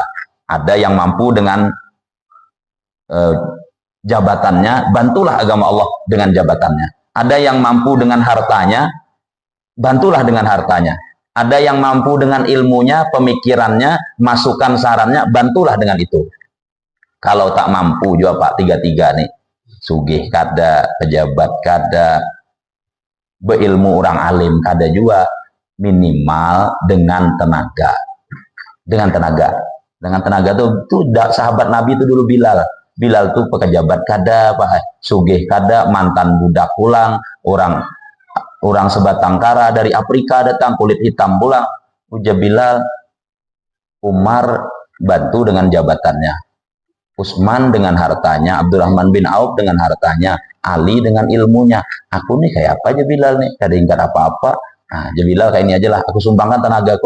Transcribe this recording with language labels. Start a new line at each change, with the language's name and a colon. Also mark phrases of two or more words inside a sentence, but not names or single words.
Indonesian: Ada yang mampu dengan jabatannya, bantulah agama Allah dengan jabatannya. Ada yang mampu dengan hartanya, bantulah dengan hartanya. Ada yang mampu dengan ilmunya, pemikirannya, masukan sarannya, bantulah dengan itu. Kalau tak mampu juga Pak,
Banjar: tiga-tiga nih, sugih kada, pejabat kada, beilmu orang alim kada juga, minimal dengan tenaga.
Indonesian: Dengan tenaga tuh sahabat Nabi itu dulu Bilal.
Banjar: Bilal tuh pejabat kada, Pak, sugih kada, mantan budak pulang, orang sebatang kara dari Afrika datang, kulit hitam pulang.
Indonesian: Ujar Bilal, Umar bantu dengan jabatannya, Utsman dengan hartanya, Abdurrahman bin Auf dengan hartanya, Ali dengan ilmunya.
Banjar: Aku nih kayak apa aja Bilal nih, kada ingat apa-apa. Nah, Bilal kayak ini aja lah, aku sumbangkan tenagaku.